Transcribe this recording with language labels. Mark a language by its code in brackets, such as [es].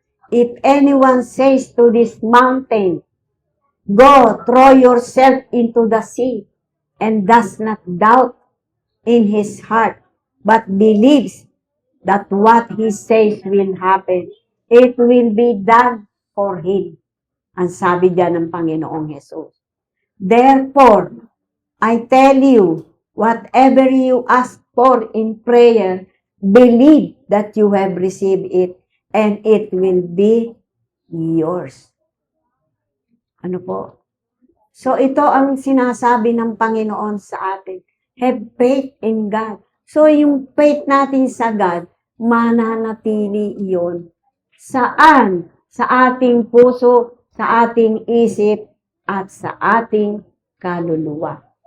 [en] If anyone says to this mountain, go, throw yourself into the sea, and does not doubt in his heart, but believes that what he says will happen, it will be done for him. [tl] Ang sabi diyan ng Panginoong Hesus. [en] Therefore, I tell you, whatever you ask for in prayer, believe that you have received it, and it will be yours. [tl] Ano po? So ito ang sinasabi ng Panginoon sa atin. [en] Have faith in God. [tl] So yung faith natin sa God, mananatili iyon. Saan? Sa ating puso, sa ating isip, at sa ating kaluluwa.